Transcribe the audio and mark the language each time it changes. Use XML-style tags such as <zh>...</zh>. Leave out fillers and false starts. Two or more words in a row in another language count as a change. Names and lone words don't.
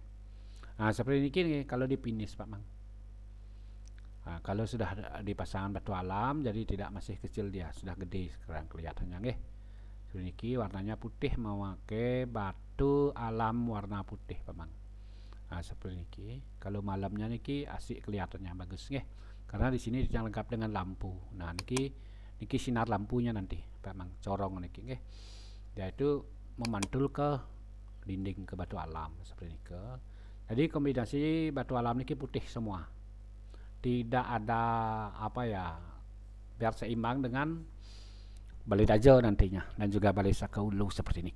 <id>Nah, seperti ini nih kalau dipinis Pak Mang. Nah, kalau sudah dipasang batu alam jadi tidak masih kecil, dia sudah gede sekarang kelihatannya nggih. Seperti ini warnanya putih, memakai batu alam warna putih Pak Mang. Nah, seperti ini. Kalau malamnya niki asik kelihatannya bagus nggih. Karena di sini yang lengkap dengan lampu. Nah, niki sinar lampunya nanti Pak Mang, corong niki nggih. Yaitu memantul ke dinding ke batu alam seperti ini. Jadi kombinasi batu alam niki putih semua. Tidak ada apa ya, biar seimbang dengan balai dajo nantinya dan juga balai sakaulu seperti ini.</id>